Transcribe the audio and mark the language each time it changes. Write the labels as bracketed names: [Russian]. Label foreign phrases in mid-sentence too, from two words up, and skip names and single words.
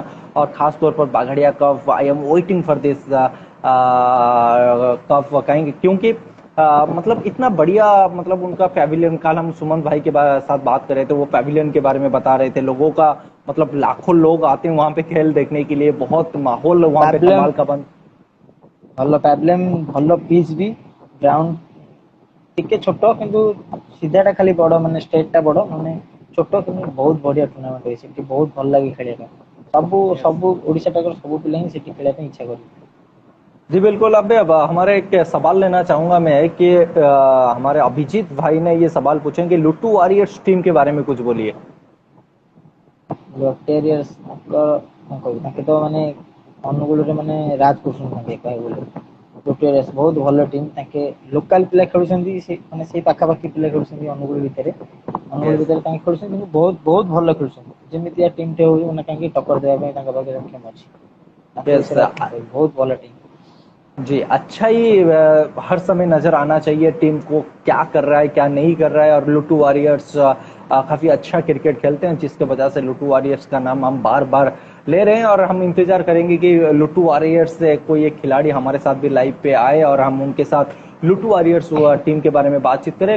[Hindi] और खास तौर पर बाघड़िया कप, [English] I am waiting for this cup [Hindi] कहेंगे, क्योंकि मतलब इतना बढ़िया, मतलब उनका पैविलियन, कल हम सुमन भाई के साथ बात कर रहे थे, वो पैविलियन के बारे में बता रहे थे, लोगों का मतलब लाखों लोग आते हैं वहां पे खेल देखने के लिए, बहुत माहौल वहां पे कमाल का बन। [Odia] ଭଲ ପ୍ୟାବଲେମ୍ ଭଲ ପିଚ୍ ବି ଗ୍ରାଉଣ୍ଡ ଟିକେ ଛୋଟ କିନ୍ତୁ ସିଧାଟା ଖାଲି ବଡ ମାନେ ଷ୍ଟେଟ୍ ଟା ବଡ ମାନେ ଛୋଟ କିନ୍ତୁ ବହୁତ ବଢିଆ ଟୁର୍ଣ୍ଣାମେଣ୍ଟ ହୁଏ ସେଠି ବହୁତ ଭଲ ଲାଗେ ଖେଳିବା ପାଇଁ ସବୁ [English] Yes. [Odia] ସବୁ ଓଡିଶା ଟାକର ସବୁ ପିଲା ହିଁ ସେଠି ଖେଳିବା ପାଇଁ ଇଚ୍ଛା କରିବେ। [Hindi] जी बिल्कुल। अब हमारे एक सवाल लेना चाहूंगा मैं कि हमारे अभिजीत भाई ने ये सवाल पूछे कि लुट्टू वॉरियर्स टीम के बारे में कुछ बोलिए। [Odia] ଲଟେରିୟର୍ସ କଣ କହିବି ତାଙ୍କେ ତ ମାନେ ଅନୁଗୁଳରେ ମାନେ ରାଜ କରୁଛନ୍ତି ତାଙ୍କେ କହିବାକୁ ଗଲେ ଲଟେରିୟର୍ସ ବହୁତ ଭଲ ଟିମ୍ ତାଙ୍କେ ଲୋକାଲ ପିଲା ଖେଳୁଛନ୍ତି ସେ ମାନେ ସେଇ ପାଖାପାଖି ପିଲା ଖେଳୁଛନ୍ତି ଅନୁଗୁଳ ଭିତରେ ଅନୁଗୁଳ [English] यस। [Odia] ଭିତରେ ତାଙ୍କେ ଖେଳୁଛନ୍ତି କିନ୍ତୁ ବହୁତ ବହୁତ ଭଲ ଖେଳୁଛନ୍ତି ଯେମିତିଆ ଟିମ୍ ଟେ ହଉ ମାନେ କାହିଁକି ଟକ୍କର ଦେବା ପାଇଁ ତାଙ୍କ ପାଖରେ କ୍ଷମ ଅଛି ତାଙ୍କ [English] यस। [Odia] ବିଷୟରେ ଆଉ କଣ କହିବି बहुत ଭଲ ଟିମ୍। [Hindi] जी अच्छा ही हर समय नजर आना चाहिए टीम को क्या कर रहा है क्या नहीं कर रहा है। और लुट्टू वॉरियर्स काफी अच्छा क्रिकेट खेलते हैं जिसके वजह से लुट्टू वॉरियर्स का नाम हम बार बार ले रहे हैं और हम इंतजार करेंगे कि लुट्टू वॉरियर्स से कोई एक खिलाड़ी हमारे साथ भी लाइव पे आए और हम उनके साथ लुट्टू वॉरियर्स टीम के बारे में बातचीत करें।